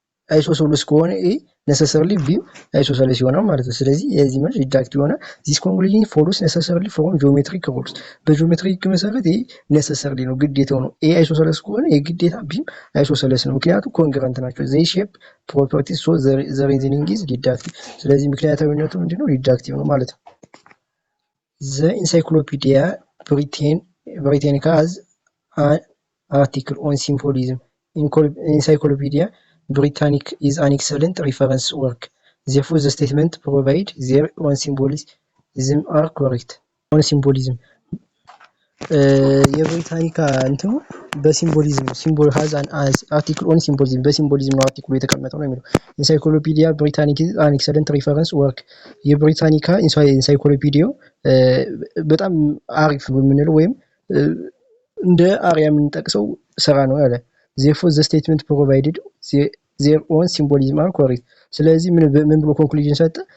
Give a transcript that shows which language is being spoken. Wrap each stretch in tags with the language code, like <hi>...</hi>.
<am>አይሶሰለስ ከሆነ ኤ ነሰሰርሊ ቢ አይሶሰለስ ይሆናል ማለት ነው። ስለዚህ የዚህ መልስ ዲዳክቲቭ ይሆናል።</am> <en>ዚስ ኮንክሉዥን ፎሎውስ ነሰሰርሊ ፍሮም ጂኦሜትሪክ ሩልስ።</en> <am>በጂኦሜትሪክ መሰረት ይሄ ነሰሰርሊ ነው፣ ግዴታው ነው። ኤ አይሶሰለስ ከሆነ የግዴታ ቢም አይሶሰለስ ነው፣ ምክንያቱም ኮንግሩንት ናቸው።</am> <en>ዘይ ሼፕ ፕሮፐርቲስ ሶ ዘ ሪዝኒንግ ኢዝ ዲዳክቲቭ።</en> <am>ስለዚህ ምክንያታዊነቱ ምንድነው? ዲዳክቲቭ ነው ማለት ነው።</am> <en>The Encyclopedia Britannica has an article on symbolism. Encyclopedia Britannica is an excellent reference work. Therefore, the statements provided there on symbolism are correct. On symbolism.</en> <am>የብሪታኒካ እንትኑ በሲምቦሊዝም</am> <en>ሲምቦል ሃዝ አን አርቲክል ኦን ሲምቦሊዝም</en> <am>በሲምቦሊዝም ነው አርቲክሉ የተቀመጠው ነው የሚለው።</am> <en>ኢንሳይክሎፒዲያ ብሪታኒክ አን ኤክሰለንት ሪፈረንስ ወርክ።</en> <am>የብሪታኒካ ኢንሳይክሎፒዲያው በጣም አሪፍ የምንለው ወይም እንደ አርያ የምንጠቅሰው ስራ ነው ያለ።</am> <en>therefore the statement provided their own symbolism are correct።</en> <am>ስለዚህ ምን ብሎ ኮንክሉዥን ሰጠ?</am>